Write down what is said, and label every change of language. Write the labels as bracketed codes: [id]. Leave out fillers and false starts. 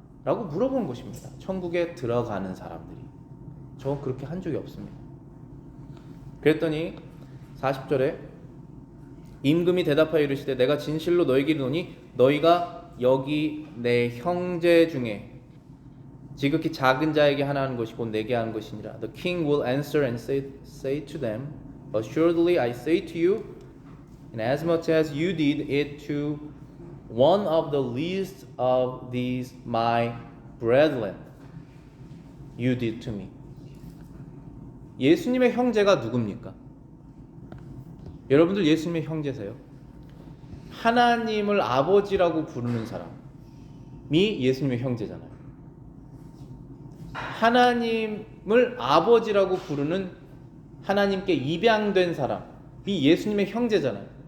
[ko] 라고 물어본 것입니다. 천국에 들어가는 사람들이. 저 그렇게 한 적이 없습니다. 그랬더니 40절에 임금이 대답하여 이르시되 내가 진실로 너희에게 이르노니 너희가 여기 내 형제 중에 지극히 작은 자에게 하나 하는 것이 곧 내게 하는 것이니라. [en] The king will answer and say to them, Assuredly I say to you, inasmuch as you did it to one of the least of these my brethren, you did to me. [ko] 예수님의 형제가 누굽니까? 여러분들 예수님의 형제세요? 하나님을 아버지라고 부르는 사람이 예수님의 형제잖아요. 하나님을 아버지라고 부르는 하나님께 입양된 사람이 예수님의 형제잖아요.